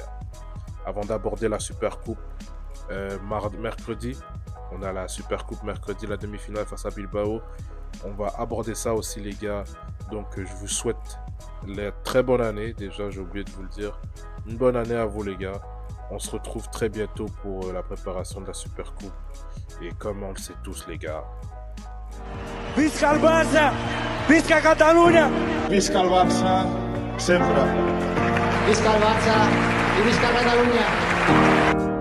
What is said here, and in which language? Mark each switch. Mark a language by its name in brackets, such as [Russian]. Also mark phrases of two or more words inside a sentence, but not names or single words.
[French] Avant d'aborder la Super Coupe, mercredi, on a la Super Coupe mercredi, la demi-finale face à Bilbao. On va aborder ça aussi, les gars. Donc, je vous souhaite la très bonne année. Déjà, j'ai oublié de vous le dire. Une bonne année à vous, les gars. On se retrouve très bientôt pour la préparation de la Super Coupe. Et comme on le sait tous, les gars. [Catalan] Visca el Barça! Visca Catalunya! Visca el Barça, sempre. Visca el Barça i visca Catalunya!